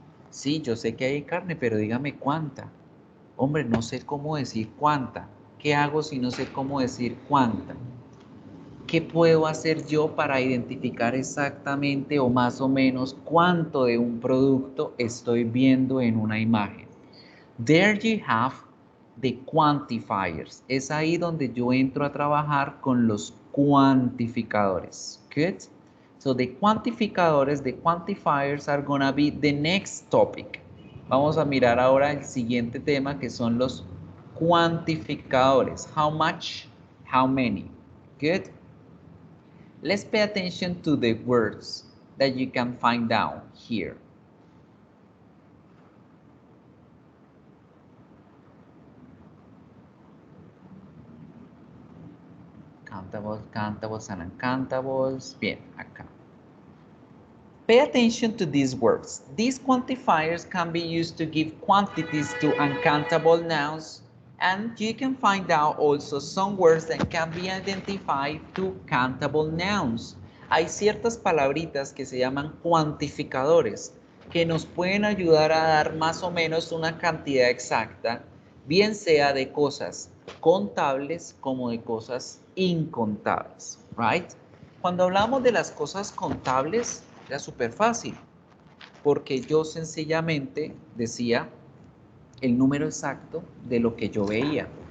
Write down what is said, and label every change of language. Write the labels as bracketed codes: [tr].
[es] Sí, yo sé que hay carne, pero dígame cuánta. Hombre, no sé cómo decir cuánta. ¿Qué hago si no sé cómo decir cuánta? ¿Qué puedo hacer yo para identificar exactamente o más o menos cuánto de un producto estoy viendo en una imagen? [en] There you have the quantifiers. [es] Es ahí donde yo entro a trabajar con los cuantificadores. [en] Good? So the quantificadores, the quantifiers are gonna be the next topic. [es] Vamos a mirar ahora el siguiente tema que son los cuantificadores. [en] How much, how many. Good? Let's pay attention to the words that you can find down here. Countables, and uncountables. [es] Bien, acá. [en] Pay attention to these words. These quantifiers can be used to give quantities to uncountable nouns, and you can find out also some words that can be identified to countable nouns. [es] Hay ciertas palabritas que se llaman cuantificadores que nos pueden ayudar a dar más o menos una cantidad exacta, bien sea de cosas contables como de cosas incontables, right? Cuando hablamos de las cosas contables, era súper fácil, porque yo sencillamente decía el número exacto de lo que yo veía.